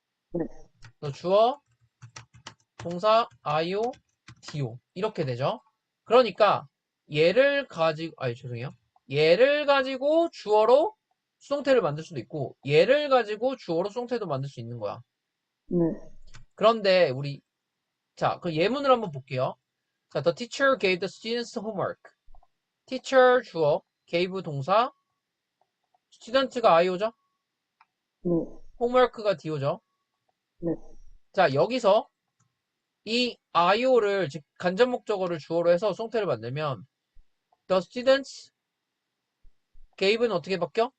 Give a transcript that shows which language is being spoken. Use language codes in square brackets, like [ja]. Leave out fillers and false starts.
[ko] 그래서 주어, 동사, 아이오, 디오 이렇게 되죠. 그러니까 얘를 가지고 죄송해요. 얘를 가지고 주어로 수동태를 만들 수도 있고 얘를 가지고 주어로 수동태도 만들 수 있는 거야. 그런데 우리 자, 그 예문을 한번 볼게요. [en] 자, the teacher gave the students homework. [ko] teacher 주어, gave 동사, student가 i오죠? homework가 do죠? 자, 여기서 이 i오를 즉 간접 목적어를 주어로 해서 수동태를 만들면 the students gave는 어떻게 바뀌어?